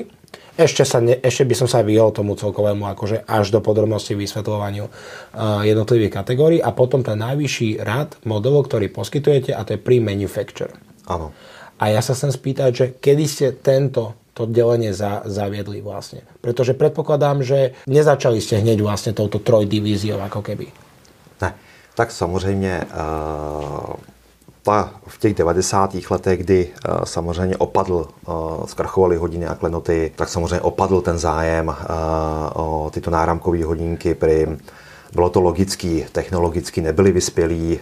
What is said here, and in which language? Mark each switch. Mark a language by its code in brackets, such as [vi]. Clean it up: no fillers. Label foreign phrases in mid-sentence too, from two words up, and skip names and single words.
[sk] Ešte by som sa vyhol tomu celkovému akože až do podrobnosti vysvetľovaniu jednotlivých kategórií. A potom ten najvyšší rad modelov, ktorý poskytujete, a to je Prim Manufacture. Áno. A ja sa chcem spýtať, že kedy ste to delenie zaviedli vlastne? Pretože predpokladám, že nezačali ste hneď vlastne touto trojdivíziou ako keby. [cs] Ne, tak samozřejmě v těch 90. letech, kdy samozřejmě zkrachovaly hodiny a klenoty, tak samozřejmě opadl ten zájem o tyto náramkové hodinky prim. Bylo to logický, technologicky nebyli vyspělí.